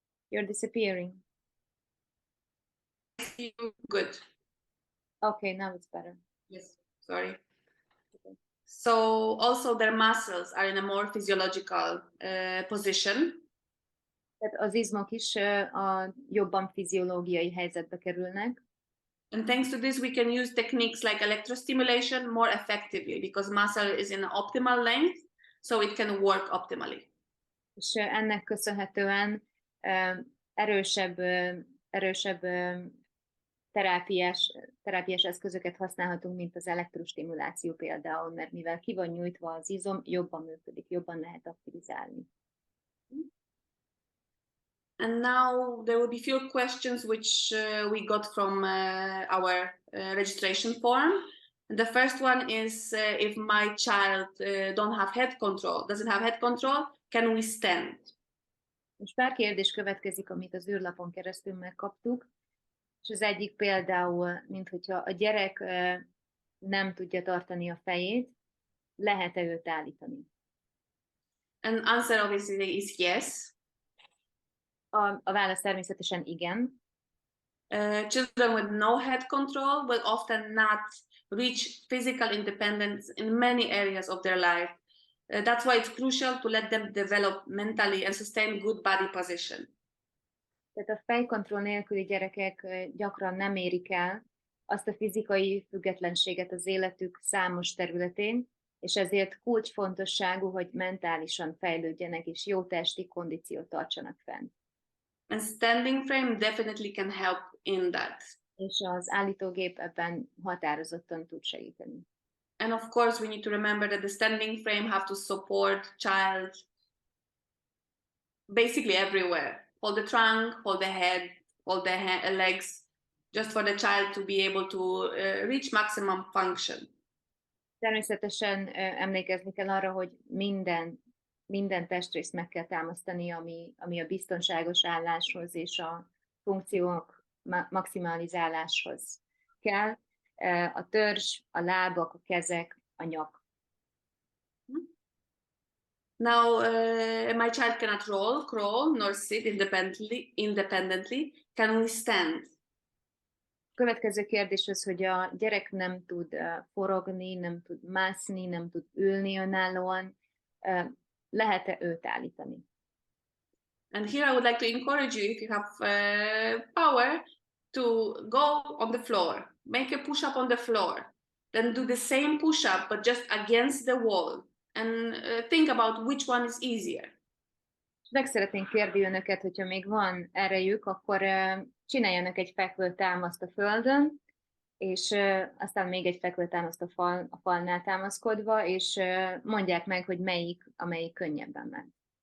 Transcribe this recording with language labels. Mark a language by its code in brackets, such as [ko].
[en] You're disappearing. Good. Okay, now it's better. Yes, sorry. Okay. So also their muscles are in a more physiological position. [hu] Tehát az izmok is jobban fiziológiai helyzetbe kerülnek. [en] And thanks to this, we can use techniques like electrostimulation more effectively because muscle is in optimal length, so it can work optimally. [hu] És ennek köszönhetően erősebb terápiás eszközöket használhatunk, mint az elektrostimuláció például, mert mivel ki van nyújtva az izom, jobban működik, jobban lehet aktivizálni. [en] And now there will be few questions which we got from our registration form. And the first one is if my child doesn't have head control, can we stand? [hu] Most pár kérdés következik, amit az űrlapon keresztül megkaptuk, és az egyik például, mint hogyha a gyerek nem tudja tartani a fejét, lehet-e őt állítani? [en] And answer obviously is yes. [hu] A válasz természetesen igen. [en] Children with no head control will often not reach physical independence in many areas of their life. That's why it's crucial to let them develop mentally and sustain good body position. [hu] Tehát a fejkontroll nélküli gyerekek gyakran nem érik el azt a fizikai függetlenséget az életük számos területén, és ezért kulcsfontosságú, hogy mentálisan fejlődjenek és jó testi kondíciót tartsanak fenn. [en] And standing frame definitely can help in that. [hu] És az állítógép ebben határozottan tud segíteni. [en] And of course, we need to remember that the standing frame have to support child basically everywhere. Hold the trunk, hold the head, hold the legs, just for the child to be able to reach maximum function. [hu] Természetesen emlékezni kell arra, hogy minden testrészt meg kell támasztani, ami a biztonságos álláshoz és a funkciók maximalizáláshoz kell. A törzs, a lábak, a kezek, a nyak. [en] Now, my child cannot roll, crawl, nor sit independently. Can we stand? [hu] Következő kérdés az, hogy a gyerek nem tud forogni, nem tud mászni, nem tud ülni önállóan. Lehet-e őt állítani? [en] And here I would like to encourage you, if you have power, to go on the floor. Make a push-up on the floor. Then do the same push-up, but just against the wall. And think about which one is easier. [hu] Meg szeretnénk kérni önöket, hogyha még van erejük, akkor csináljanak egy fekvőtámaszt a földön, és aztán még egy fekvőtámaszt a falnál támaszkodva, és mondják meg, hogy amelyik könnyebben ment.